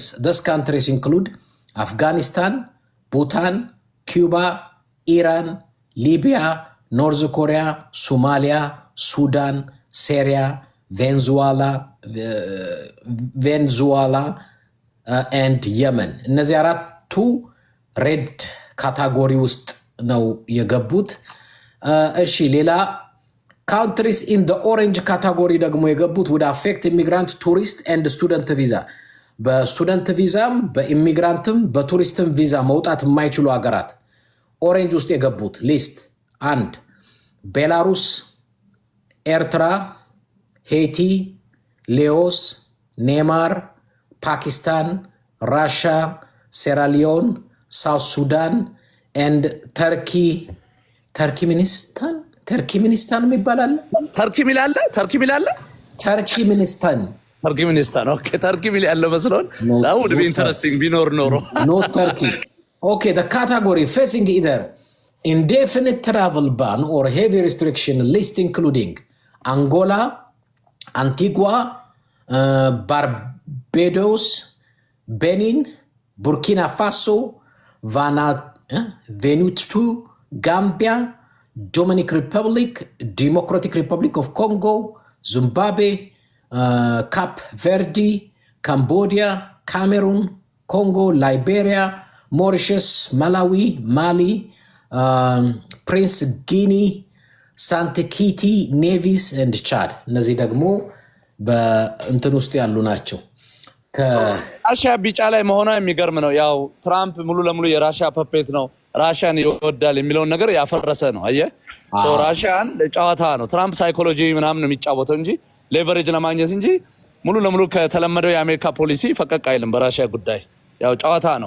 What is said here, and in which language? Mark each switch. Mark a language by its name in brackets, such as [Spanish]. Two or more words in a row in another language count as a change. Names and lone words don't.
[English] Those countries include Afghanistan, Bhutan, Cuba, Iran, Libya, North Korea, Somalia, Sudan, Syria, Venezuela, and Yemen. [Amharic] እነዚህ አራቱ ሬድ ካታጎሪ ውስጥ ነው የገቡት። እሺ ሌላ [English] countries in the orange category [Amharic] ደግሞ የገቡት [English] would affect immigrant, tourist and student visa [Amharic] በስቱደንት ቪዛም በኢሚግራንትም በቱሪስትም ቪዛ መውጣት የማይችሉ ሀገራት ኦሬንጅ ውስጥ የገቡት ሊስት 1 ቤላሩስ፣ ኤርትራ፣ ሄይቲ፣ ሌኦስ፣ ኔማር፣ ፓኪስታን፣ ራሻ፣ ሴራሊዮን፣ ሳውት ሱዳን and ተርኪሚኒስታን የሚባላል ተርኪሚኒስታን ኦኬ ተርኪ ሚል ያለው መስሎን [English] that would be interesting [Amharic] ቢኖር ኖሮ [English] no turkey okay the category facing either indefinite travel ban or heavy restriction list including Angola, Antigua, Barbados, Benin, Burkina Faso, Vanuatu, Gambia, Democratic Republic of Congo, Zimbabwe, Cape Verde, Cambodia, Cameroon, Congo, Liberia, Mauritius, Malawi, Mali, Prince Guinea, Saint Kitty, Nevis and Chad. [Amharic] እነዚህ ደግሞ በእንትን ውስጥ ያሉ ናቸው። ራሽያ ቢጫ ላይ መሆኗ የሚገርም ነው። ያው ትራምፕ ሙሉ ለሙሉ የራሽያ ፐፔት ነው፣ ራሽያን ይወዳል የሚለውን ነገር ያፈረሰ ነው። አየህ ራሽያን ጨዋታ ነው። ትራምፕ ሳይኮሎጂ ምናምን ነው የሚጫወተው እንጂ ሌቨሬጅ ለማግኘት እንጂ ሙሉ ለሙሉ ከተለመደው የአሜሪካ ፖሊሲ ፈቀቅ አይልም። በራሽያ ጉዳይ ያው ጨዋታ ነው።